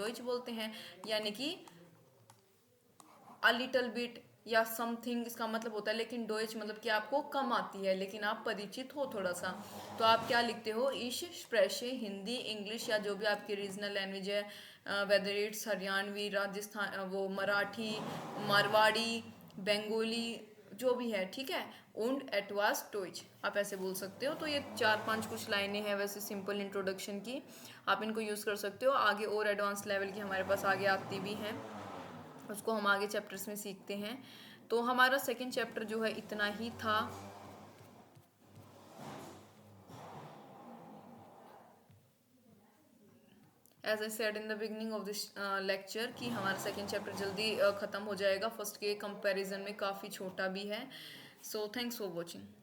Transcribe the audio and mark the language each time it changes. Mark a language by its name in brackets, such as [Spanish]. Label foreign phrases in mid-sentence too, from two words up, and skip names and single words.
[Hindi] डोइच बोलते हैं, यानी कि [English] a little bit [Hindi] या समथिंग इसका मतलब होता है, लेकिन डोइच मतलब कि आपको कम आती है लेकिन आप परिचित हो थोड़ा सा, तो आप क्या लिखते हो? [German] ich spreche Hindi Englisch, [Hindi] या जो भी आपकी [English] regional language [Hindi] है, [English] whether it's Haryanvi, [Hindi] राजस्थान, वो मराठी, मारवाड़ी, बंगाली, जो भी है, ठीक है। [German] und etwas Deutsch [Hindi] आप ऐसे बोल सकते हो। तो ये 4-5 कुछ लाइनें हैं वैसे [English] simple introduction [Hindi] की, आप इनको यूज़ कर सकते हो। आगे और [English] advance level [Hindi] की हमारे पास आगे आती भी हैं, उसको हम आगे चैप्टर्स में सीखते हैं। तो हमारा सेकंड चैप्टर जो है इतना ही था। [English] as I said in the beginning of this lecture [Hindi] कि हमारा सेकंड चैप्टर जल्दी ख़त्म हो जाएगा, फर्स्ट के कंपैरिजन में काफ़ी छोटा भी है। [English] so thanks for watching.